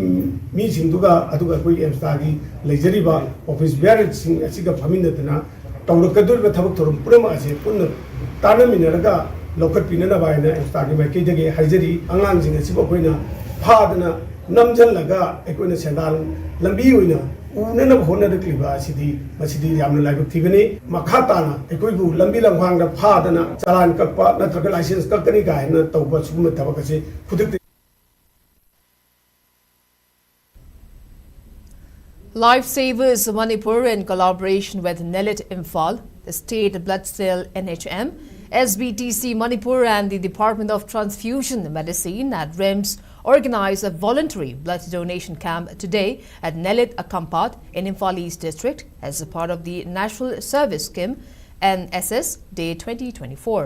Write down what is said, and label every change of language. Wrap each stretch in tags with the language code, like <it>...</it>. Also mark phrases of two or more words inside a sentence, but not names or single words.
<mni>mi singduga aduga koi emstagi leijariba</mni> <en>office bearer</en> <mni>sing asiga phaminadana tawrakadurba thabak thorum purama ase punna tanaminaraga local pinana baina emstagi maikei dage haijari angang sing asiba koina phadana namjal laga ekoina sendal lambi oina ꯎꯅꯅ ꯍꯣꯠꯅꯔꯛꯂꯤꯕ ꯃꯁꯤꯗꯤ ꯌꯥꯝꯅ ꯂꯥꯏꯕꯛ ꯊꯤꯕꯅꯤ ꯃꯈꯥ ꯇꯥꯅ ꯑꯩꯈꯣꯏꯕꯨ ꯂꯝꯕꯤ ꯂꯝꯈꯥꯡꯗ ꯐꯥꯗꯅ ꯆꯂꯥꯟ ꯀꯛꯄ ꯅꯠꯇ꯭ꯔꯒ ꯂꯥꯏꯁꯦꯟꯁ ꯀꯛꯀꯅꯤ ꯀꯥꯏꯅ ꯇꯧꯕ ꯁꯤꯒꯨꯝꯕ ꯊꯕꯛ ꯑꯁꯤ ꯈꯨꯗꯛꯇ</mni> <en>Lifesavers Manipur, in collaboration with Nelit Imphal, the State Blood Cell NHM, SBTC Manipur and the Department of Transfusion Medicine at RIMS, organized a voluntary blood donation camp today at Nelit Akampat in Imphal East District as a part of the National Service Scheme NSS Day 2024.</en>